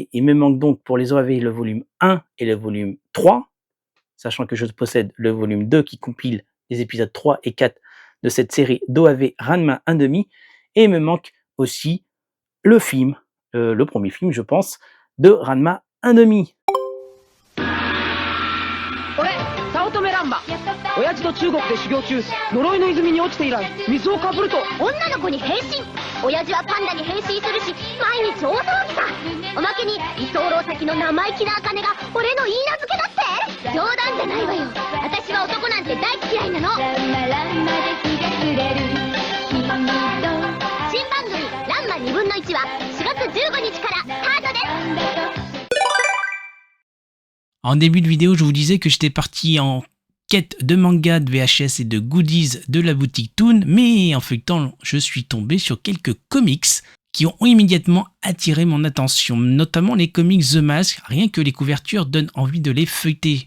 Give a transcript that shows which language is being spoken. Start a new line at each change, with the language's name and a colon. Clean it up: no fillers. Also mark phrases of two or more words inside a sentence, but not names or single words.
French: Il me manque donc pour les OAV le volume 1 et le volume 3, sachant que je possède le volume 2 qui compile les épisodes 3 et 4 de cette série d'OAV Ranma 1/2. Et il me manque aussi le film, le premier film, je pense, de Ranma 1/2.
Japanese: 俺早乙女乱馬親父と中国で修行中呪いの泉に落ちて以来水をかぶると女の子に変身。親父はパンダに変身するし、毎日大騒ぎさ。おまけに居候先の生意気な茜が俺の言い名付けだって。冗談じゃないわよ。私は男なんて大嫌いなの。新番組「ランマ2分の1」は4月15日からスタートです。
French: En début de vidéo, je vous disais que j'étais parti en quête de manga, de VHS et de goodies de la boutique Toon, mais en feuilletant, je suis tombé sur quelques comics qui ont immédiatement attiré mon attention, notamment les comics The Mask, rien que les couvertures donnent envie de les feuilleter.